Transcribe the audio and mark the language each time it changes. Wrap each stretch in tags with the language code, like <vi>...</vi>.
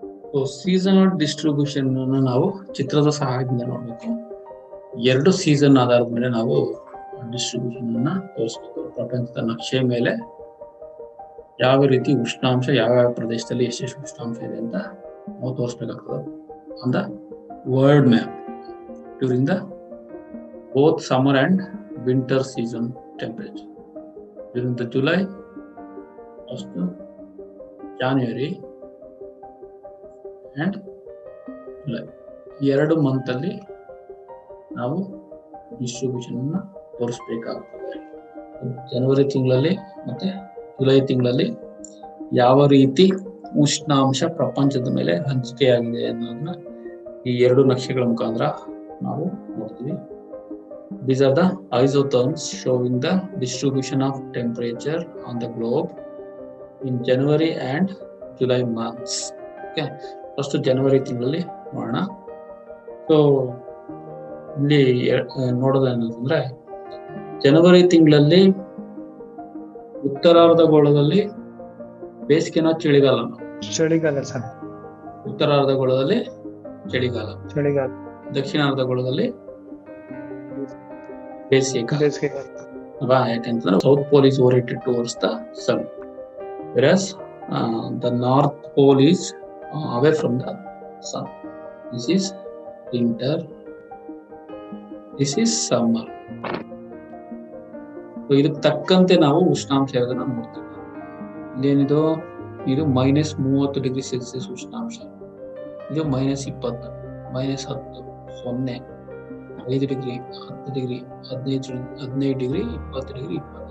<kn>So seasonal distribution ನಾವು ಚಿತ್ರದ ಸಹಾಯದಿಂದ ನೋಡಬೇಕು. 2 ಸೀಸನ್ ಆಧಾರದ ಮೇಲೆ ನಾವು ಡಿಸ್ಟ್ರಿಬ್ಯೂಷನ್ ಅನ್ನ ತೋರಿಸಬೇಕು. ಪ್ರಪಂಚದ ನಕ್ಷೆ ಮೇಲೆ ಯಾವ ರೀತಿ ಉಷ್ಣಾಂಶ ಯಾವ್ಯಾವ ಪ್ರದೇಶದಲ್ಲಿ ಎಷ್ಟೆಷ್ಟು ಉಷ್ಣಾಂಶ ಇದೆ ಅಂತ ನಾವು ತೋರಿಸ್ಬೇಕಾಗ್ತದೆ.</kn> <en>On the world map during the both summer and winter season temperature during the July 1st to January and July.</en> <kn>2 month ಅಲ್ಲಿ ನಾವು ಡಿಸ್ಟ್ರಿಬ್ಯೂಷನ್ ಅನ್ನ ತೋರಿಸಬೇಕಾಗುತ್ತದೆ. ಜನವರಿ ತಿಂಗಳಲ್ಲಿ ಮತ್ತೆ ಜುಲೈ ತಿಂಗಳಲ್ಲಿ ಯಾವ ರೀತಿ ಉಷ್ಣಾಂಶ ಪ್ರಪಂಚದ ಮೇಲೆ ಹಂಚಿಕೆಯಾಗಿದೆ ಅನ್ನೋದನ್ನ ಈ 2 ನಕ್ಷೆಗಳ ಮುಖಾಂತರ ನಾವು ನೋಡ್ತೀವಿ.</kn> <en>These are the isotherms showing the distribution of temperature on the globe in January and July months. Okay, first January</en> <kn>ತಿಂಗಳಲ್ಲಿ ನೋಡೋಣ. ಸೊ ಇಲ್ಲಿ ನೋಡೋದೇನಂತಂದ್ರೆ ಜನವರಿ ತಿಂಗಳಲ್ಲಿ ಉತ್ತರಾರ್ಧಗೋಳದಲ್ಲಿ ಬೇಸಿಗೆನ ಚಳಿಗಾಲ. ಸರ್. ಉತ್ತರಾರ್ಧಗೋಳದಲ್ಲಿ ಚಳಿಗಾಲ, ದಕ್ಷಿಣಾರ್ಧಗೋಳದಲ್ಲಿ ಬೇಸಿಗೆ. ಯಾಕಂತಂದ್ರೆ</kn> <en>South pole is oriented towards the sun, whereas the north pole is away from the sun. This is winter, this is summer.</en> <kn>So ಇದಕ್ಕೆ ತಕ್ಕಂತೆ ನಾವು ಉಷ್ಣಾಂಶ ಇರೋದನ್ನ ನೋಡ್ತೀವಿ. ಇಲ್ಲೇನಿದು ಇದು -30 ಡಿಗ್ರಿ ಸೆಲ್ಸಿಯಸ್ ಉಷ್ಣಾಂಶ, ಇದು -20, -10, 0, 5 degree, 10 degree, 15 degree, 20 degree, 25 degree.</kn>